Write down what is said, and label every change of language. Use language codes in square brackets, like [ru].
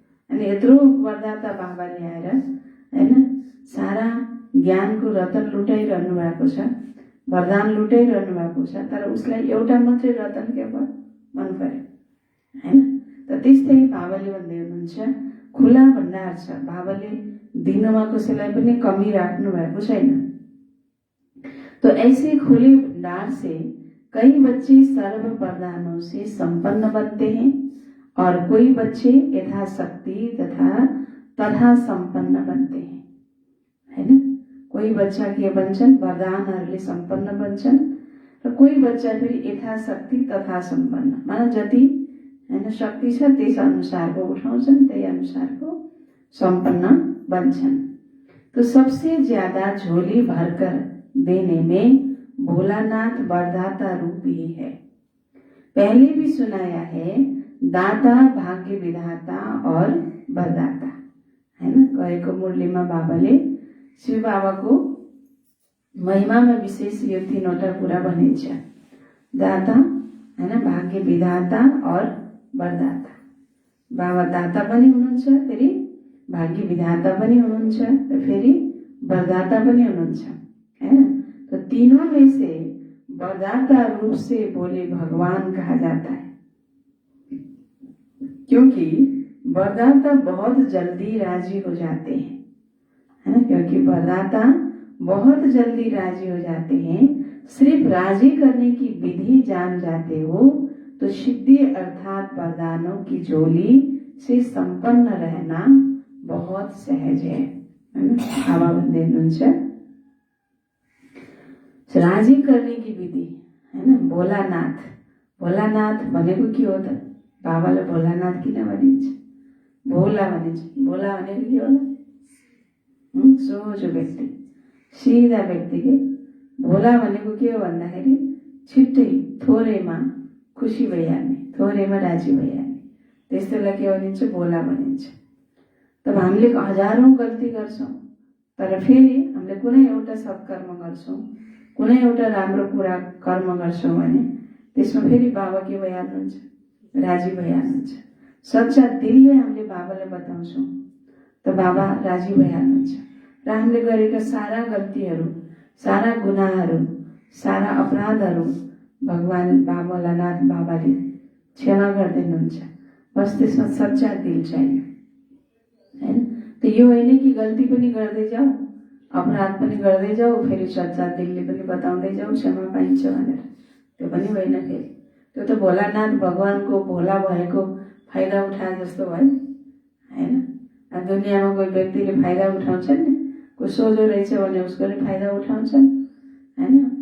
[ne] अनि यत्रो वरदाता बाबाले आएर होइन सारा ज्ञानको रतन लुटाइरहनु भएको छ, वरदान लुटाइरहनु भएको छ, तर उसलाई एउटा मात्रै रतन के भयो, मन पर्यो होइन। त त्यस्तै बाबाले भन्दै हुनुहुन्छ खुला भण्डार छ, बाबाले दिनमा कसैलाई पनि कमी राख्नु भएको छैन। [hi] तो ऐसे खुले भंडार से कई बच्चे सर्व वरदानों से संपन्न बनते हैं और कोई बच्चे यथाशक्ति तथा संपन्न बनते हैं, है ना। [ne] कोही बच्चा के बन्छन् वरदानहरूले सम्पन्न बन्छन् र कोही बच्चा फेरि यथाशक्ति तथा सम्पन्न, माना जति हैन शक्ति छ त्यस अनुसारको उठाउँछन्, त्यही अनुसारको सम्पन्न बन्छन्। [hi] तो सबसे ज्यादा झोली भरकर देने में भोलानाथ वरदाता रूप ही है। पहले भी सुनाया है, दाता, भाग्य विधाता और वरदाता, है ना। [ne] गएको मुरलीमा बाबाले शिव बाबाको महिमामा विशेष यो तीनवटा कुरा भनिन्छ, दाता हैन, भाग्य विधाता और वरदाता। बाबा दाता पनि हुनुहुन्छ, फेरि भाग्य विधाता पनि हुनुहुन्छ र फेरि वरदाता पनि हुनुहुन्छ, हैन। [hi] तो तीनों में से वरदाता रूप से बोले भगवान कहा जाता है, क्योंकि वरदाता बहुत जल्दी राजी हो जाते हैं, है ना। क्योंकि वरदाता बहुत जल्दी राजी हो जाते हैं। सिर्फ राजी करने की विधि जान जाते हो तो सिद्धि अर्थात वरदानों की झोली से संपन्न रहना बहुत सहज है, [ne] बाबा भन्दै हुनुहुन्छ। [hi] राजी करने की विधि, है ना। [ne] भोलानाथ, भोलानाथ भनेको के हो त? बाबालाई भोलानाथ किन भनिन्छ? भोला भनिन्छ। भोला भनेको के होला? सोझो व्यक्ति, सिधा व्यक्ति के। भोला भनेको के हो भन्दाखेरि छिट्टै थोरैमा खुसी भइहाल्ने, थोरैमा राजी भइहाल्ने, त्यस्तोलाई के भनिन्छ? भोला भनिन्छ। तब हामीले हजारौं गल्ती गर्छौं, तर फेरि हामीले कुनै एउटा सत्कर्म गर्छौं, कुनै एउटा राम्रो कुरा कर्म गर्छौं भने त्यसमा फेरि बाबा के भइहाल्नुहुन्छ? राजी भइहाल्नुहुन्छ। सच्चा दिलले हामीले बाबालाई बताउँछौं त बाबा राजी भइहाल्नुहुन्छ र हामीले गरेका सारा गल्तीहरू, सारा गुनाहहरू, सारा अपराधहरू भगवान भोलानाथ बाबाले क्षमा गरिदिनुहुन्छ। बस त्यसमा सच्चा दिल चाहियो, हैन। त यो होइन कि गल्ती पनि गर्दै जाऊ, अपराध पनि गर्दै जाऊ, फेरि सच्चा दिलले पनि बताउँदै जाऊ क्षमा पाइन्छ भनेर, त्यो पनि होइन। फेरि त्यो त भोलानाथ भगवानको भोला भएको फाइदा उठाए जस्तो भयो, हैन। दुनियाँमा कोही व्यक्तिले फाइदा उठाउँछन् नि, कोही सोझो रहेछ भने उसको नि फाइदा उठाउँछन्, हैन।